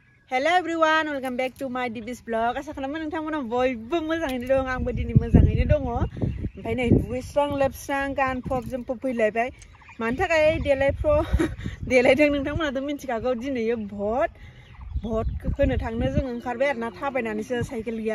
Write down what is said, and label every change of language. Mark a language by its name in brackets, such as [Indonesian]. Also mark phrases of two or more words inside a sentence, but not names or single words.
[English] Hello everyone, welcome back to my DB's vlog. [Bodo] Asa खालामो नोंथांमोना बयबो मोजाङैनो दं, आंबो दिनै मोजाङैनो दङ। ओमफ्राय नै दुगैस्रां लोबस्रां गानफब जोमफब फैलायबाय। मानि थाखाय देलायदों नोंथांमोनाथ' मिथिखागौ दिनैयो भट होनो थांनो जों ओंखारबाय आरोना थाबायनानैसो साइकेल गैया।